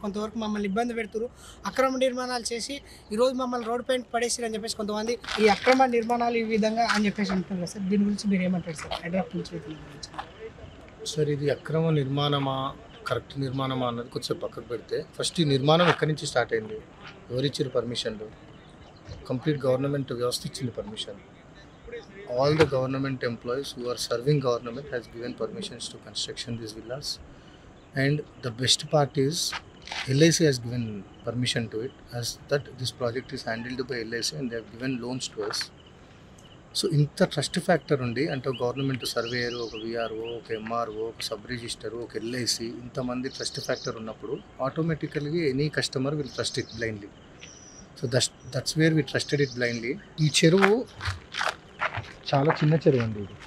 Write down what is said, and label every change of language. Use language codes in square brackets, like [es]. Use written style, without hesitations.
[te] కొంతవరకు మమ్మల్ని ఇబ్బంది పెడుతున్నారు. అక్రమ నిర్మాణాలు చేసి ఈరోజు మమ్మల్ని రోడ్ పైన పడేసి అని చెప్పేసి కొంతమంది ఈ అక్రమ నిర్మాణాలు ఈ విధంగా అని చెప్పేసి అంటున్నారు కదా సార్. దీని గురించి మీరు ఏమంటారు సార్? హైడ్రా కూల్చివేత గురించి సార్, ఇది అక్రమ నిర్మాణమా కరెక్ట్ నిర్మాణమా అన్నది కొంచెం పక్కకు పెడితే, ఫస్ట్ ఈ నిర్మాణం ఎక్కడి నుంచి స్టార్ట్ అయింది, ఎవరిచ్చారు పర్మిషన్లు? కంప్లీట్ గవర్నమెంట్ వ్యవస్థ ఇచ్చింది permission. [en] All the government employees who are serving government has given permissions to construction these villas, and the best part is LIC has given permission to it, as that this project is handled by LIC and they have given loans to us. [te] So ఇంత trust factor ఉంది అంటే government surveyor, ఒక VRO, ఒక MRO, ఒక sub register, ఒక LIC, ఇంతమంది trust factor ఉన్నప్పుడు ఆటోమేటికల్గా [en] Any customer will trust it blindly. So that's where we trusted it blindly. [te] ఈ చెరువు చాలా చిన్న చెరువు అండి.